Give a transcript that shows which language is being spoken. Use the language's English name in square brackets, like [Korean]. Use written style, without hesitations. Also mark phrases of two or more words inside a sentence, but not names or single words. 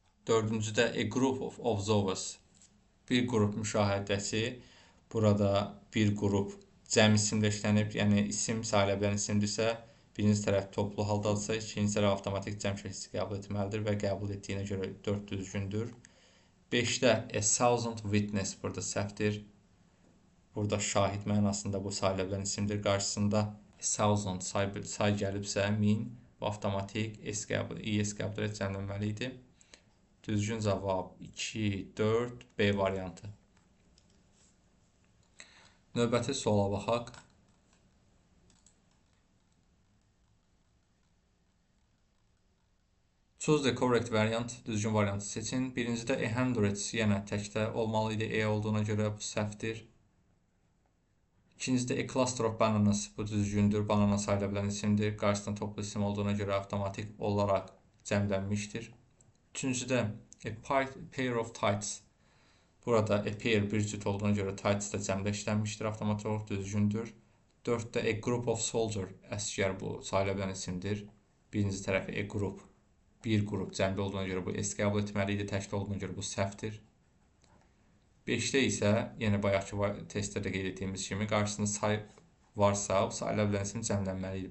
[English] Dördüncüdə a group of observers. [Azerbaijani] Bir qrup müşahidəçi. Burada bir qrup cəm isimlə işlənib, yəni isim sayıla bilən isimdirsə, birinci tərəf toplu haldadırsa, ikinci tərəf avtomatik cəm şəkli qəbul etməlidir və qəbul etdiyinə görə 4 düzgündür. 5-də [English] a thousand witness [Azerbaijani] burada səhvdir. Burada şahid mənasında bu sayıla bilən isimdir. Qarşısında thousand say gəlibsə 1000 bu avtomatik ES qəbul et cəmlənməli idi. Düzgün cavab 2, 4, B variantı. Növbəti suala baxaq. [English] Choose the correct variant. [Azerbaijani] Düzgün variantı seçin. Birincidə [English] a hundreds [Azerbaijani] yenə təkdə olmalı idi. E olduğuna görə bu səhvdir. [English] İkincidə a cluster of bananas. [Azerbaijani] Bu düzgündür. Banana sayıla bilən isimdir. Qarşısında toplu isim olduğuna görə avtomatik olaraq cəmlənmişdir. [English] Üçüncüdə a pair of tights. [Azerbaijani] Burada [English] a pair [Azerbaijani] bir cüt olduğuna görə tights da cəmdə işlənmişdir. Avtomatik olaraq düzgündür. [English] 4-də a group of soldier. [Azerbaijani] Əsgər bu sayıla bilən isimdir. Birinci tərəfi [English] a group. [Azerbaijani] Bir qrup cəmdə olduğuna görə bu S qəbul etməli idi. Təkdə olduğuna görə bu səhvdir. 5-də isə yenə bayaqki testdə də qeyd etdiyimiz kimi qarşısında say varsa, bu sayıla bilən isim cəmlənməli idi.